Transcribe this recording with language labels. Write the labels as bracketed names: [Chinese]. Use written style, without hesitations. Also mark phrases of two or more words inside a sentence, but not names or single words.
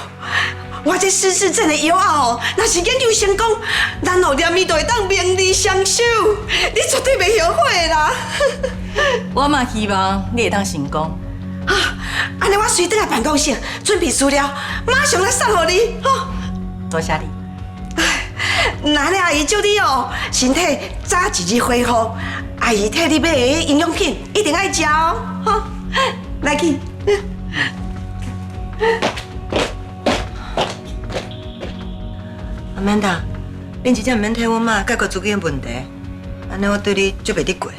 [Min Nan Chinese] 我这失智症的药啊哦，若是研究成功，咱后念伊就会当名利双收，你绝对袂后悔的啦！我嘛希望你会当成功。啊，安尼我随转来办公室准备资料，马上来送给你，吼！多谢你。那咧阿姨祝你哦，身体早日日恢复。阿姨替你买的营养品一定爱食哦，吼！来去。阿曼达，恁真正唔免替我妈解决自己的问题，安尼我对你足袂得过。